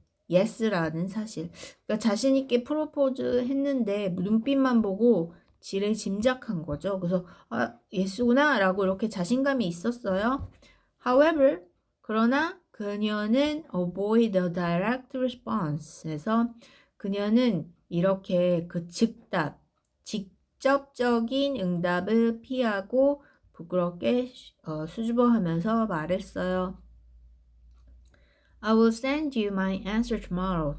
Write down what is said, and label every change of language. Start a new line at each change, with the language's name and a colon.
Korean: yes라는 사실. 그러니까 자신 있게 프로포즈 했는데 눈빛만 보고 지레 짐작한 거죠. 그래서 yes구나 라고 이렇게 자신감이 있었어요.
English: However,
Korean: 그러나 그녀는
English: avoid the direct response.
Korean: 그래서 그녀는 이렇게 직접적인 응답을 피하고 부끄럽게 수줍어하면서 말했어요.
English: I will send you my answer tomorrow.